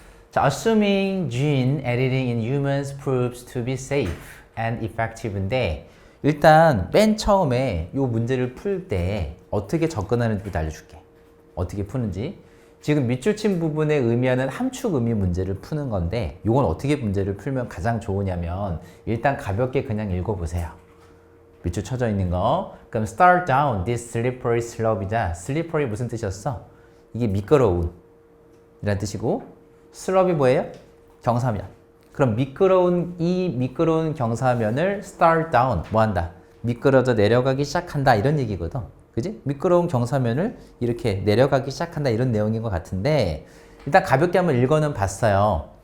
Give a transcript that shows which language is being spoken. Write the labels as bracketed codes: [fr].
[ko] 자, [en] assuming gene editing in humans proves to be safe and effective [ko] 인데 일단 맨 처음에 이 문제를 풀 때 어떻게 접근하는지부터 알려줄게. 어떻게 푸는지. 지금 밑줄 친 부분에 의미하는 함축 의미 문제를 푸는 건데 이건 어떻게 문제를 풀면 가장 좋으냐면 일단 가볍게 그냥 읽어보세요. 밑줄 쳐져 있는 거. 그럼 [en] start down this slippery slope [ko] 이자 slippery 무슨 뜻이었어? 이게 미끄러운 이란 뜻이고 슬럽이 뭐예요? 경사면. 그럼 이 미끄러운 경사면을 start down 뭐 한다? 미끄러져 내려가기 시작한다 이런 얘기거든. 그지? 미끄러운 경사면을 이렇게 내려가기 시작한다 이런 내용인 것 같은데 일단 가볍게 한번 읽어는 봤어요.